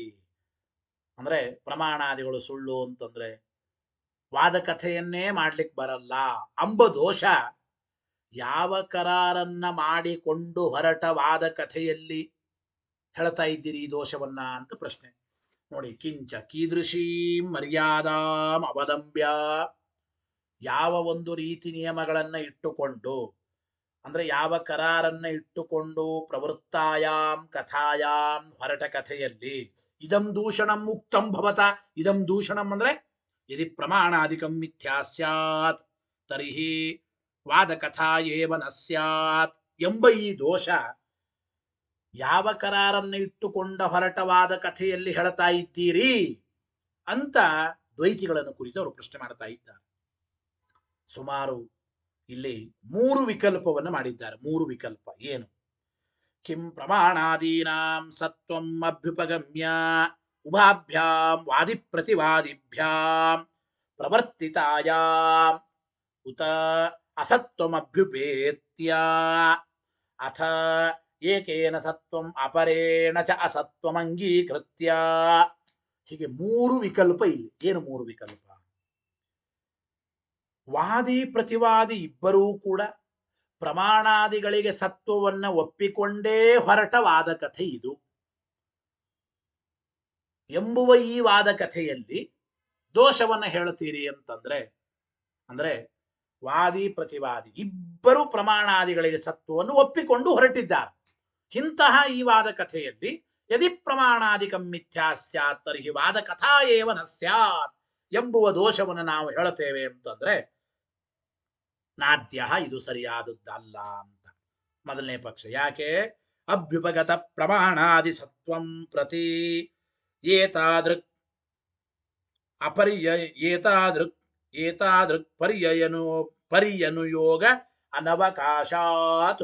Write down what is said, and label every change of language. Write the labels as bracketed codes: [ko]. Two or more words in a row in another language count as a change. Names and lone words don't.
[kn] ಅಂದ್ರೆ ಪ್ರಮಾಣಾದಿಗಳು ಸುಳ್ಳು ಅಂತಂದ್ರೆ ವಾದಕಥೆಯನ್ನೇ ಮಾಡ್ಲಿಕ್ಕೆ ಬರಲ್ಲ ಅಂಬ ದೋಷ ಯಾವ ಕರಾರನ್ನ ಮಾಡಿಕೊಂಡು ಹೊರಟ ವಾದಕಥೆಯಲ್ಲಿ ಹೇಳ್ತಾ ಇದ್ದೀರಿ ಈ ದೋಷವನ್ನ ಅಂತ ಪ್ರಶ್ನೆ. ನೋಡಿ, [sa] ಕಿಂಚ ಕೀದೃಶೀ ಮರ್ಯಾದಾಂ ಅವಲಂಬ್ಯ, [kn] ಯಾವ ಒಂದು ರೀತಿ ನಿಯಮಗಳನ್ನ ಇಟ್ಟುಕೊಂಡು, ಅಂದ್ರೆ ಯಾವ ಕರಾರನ್ನ ಇಟ್ಟುಕೊಂಡು [sa] ಪ್ರವೃತ್ತಾಯಾಂ ಕಥಾಯಾಂ [kn] ಹೊರಟ ಕಥೆಯಲ್ಲಿ [sa] ಇದಂ ದೂಷಣಂ ಮುಕ್ತಂ ಭವತ. ಇದಂ ದೂಷಣಂ [kn] ಅಂದ್ರೆ [sa] ಯದಿ ಪ್ರಮಾಣಾದಿಕಂ ಮಿಥ್ಯಾ ಸ್ಯಾತ್ ತರ್ಹಿ ವಾದಕಥಾ ಏವ ನ ಸ್ಯಾತ್ [kn] ಎಂಬ ಈ ದೋಷ ಯಾವ ಕರಾರನ್ನ ಇಟ್ಟುಕೊಂಡ ಹೊರಟ ವಾದ ಕಥೆಯಲ್ಲಿ ಹೇಳ್ತಾ ಇದ್ದೀರಿ ಅಂತ ದ್ವೈತಿಗಳನ್ನು ಕುರಿತು ಅವರು ಪ್ರಶ್ನೆ ಮಾಡ್ತಾ ಇದ್ದಾರೆ. ಸುಮಾರು ಇಲ್ಲಿ 3 ವಿಕಲ್ಪವನ್ನು ಮಾಡಿದ್ದಾರೆ. [sa] 3 [kn] ವಿಕಲ್ಪ ಏನು? [sa] ಕಿಂ ಪ್ರಮಾಣಾದೀನಾಂ ಸತ್ವಂ ಅಭ್ಯುಪಗಮ್ಯ ಉಭಾಭ್ಯಾಂ ವಾದಿ ಪ್ರತಿವಾದಿಭ್ಯಾಂ ಪ್ರವರ್ತಿತಾಯಾಂ ಉತ ಅಸತ್ವಮಭ್ಯುಪೇತ್ಯ ಅಥ ಏಕೇನ ಸತ್ವಂ ಅಪರೇಣ ಚ ಅಸತ್ವಂ ಅಂಗೀಕೃತ್ಯ. [kn] ಹೀಗೆ 3 ವಿಕಲ್ಪ ಇಲ್ಲಿ. ಏನು 3 ವಿಕಲ್ಪ? ವಾದಿ ಪ್ರತಿವಾದಿ ಇಬ್ಬರೂ ಕೂಡ ಪ್ರಮಾಣಾದಿಗಳಿಗೆ ಸತ್ವವನ್ನ ಒಪ್ಪಿಕೊಂಡೇ ಹೊರಟ ವಾದ ಕಥೆ ಇದು ಎಂಬುವ ಈ ವಾದ ಕಥೆಯಲ್ಲಿ ದೋಷವನ್ನ ಹೇಳುತ್ತೀರಿ ಅಂತಂದ್ರೆ, ಅಂದ್ರೆ ವಾದಿ ಪ್ರತಿವಾದಿ ಇಬ್ಬರು ಪ್ರಮಾಣಾದಿಗಳಿಗೆ ಸತ್ವವನ್ನು ಒಪ್ಪಿಕೊಂಡು ಹೊರಟಿದ್ದಾರೆ. ಇಂತಹ ಈ ವಾದ ಕಥೆಯಲ್ಲಿ [sa] ಯದಿ ಪ್ರಮಾಣಾದಿಕಂ ಮಿಥ್ಯಾ ಸ್ಯಾತ್ ತರ್ಹಿ ವಾದ ಕಥಾ ಏವ ನ ಸ್ಯಾತ್ [kn] ಎಂಬುವ ದೋಷವನ್ನು ನಾವು ಹೇಳುತ್ತೇವೆ ಅಂತಂದ್ರೆ ನಾದ್ಯ ಇದು ಸರಿಯಾದದ್ದಲ್ಲ ಅಂತ. ಮೊದಲನೇ ಪಕ್ಷ. ಯಾಕೆ? [sa] ಅಭ್ಯುಪಗತ ಪ್ರಮಾಣಾದಿ ಸತ್ವಂ ಪ್ರತಿ ಏತಾದೃಕ್ ಅಪರ್ಯ ಏತಾದೃಕ್ ಪರ್ಯನುಯೋಗ ಅನವಕಾಶಾತ್.